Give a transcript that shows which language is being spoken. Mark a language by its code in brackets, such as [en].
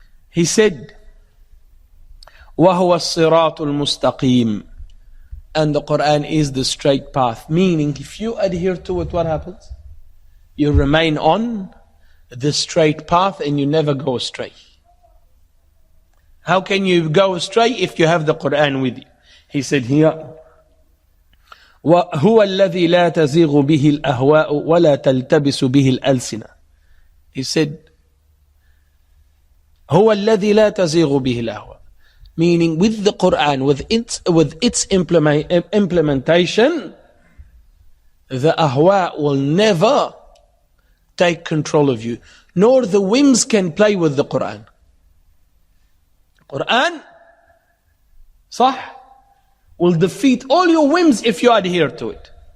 [en] He said, [ar] وَهُوَ الصِّرَاطُ الْمُسْتَقِيمُ. [en] And the Quran is the straight path. Meaning, if you adhere to it, what happens? You remain on the straight path and you never go astray. How can you go astray if you have the Quran with you? He said here, [ar] وَهُوَ الَّذِي لَا تَزِيغُ بِهِ الْأَهْوَاءُ وَلَا تَلْتَبِسُ بِهِ الْأَلْسِنَةُ. [en] He said, [ar] هُوَ الَّذِي لَا تَزِيغُ بِهِ الْأَهْوَاءُ. [en] Meaning, with the Quran, with its implementation, the ahwa will never take control of you, nor the whims can play with the Quran. Quran, صح, will defeat all your whims if you adhere to it.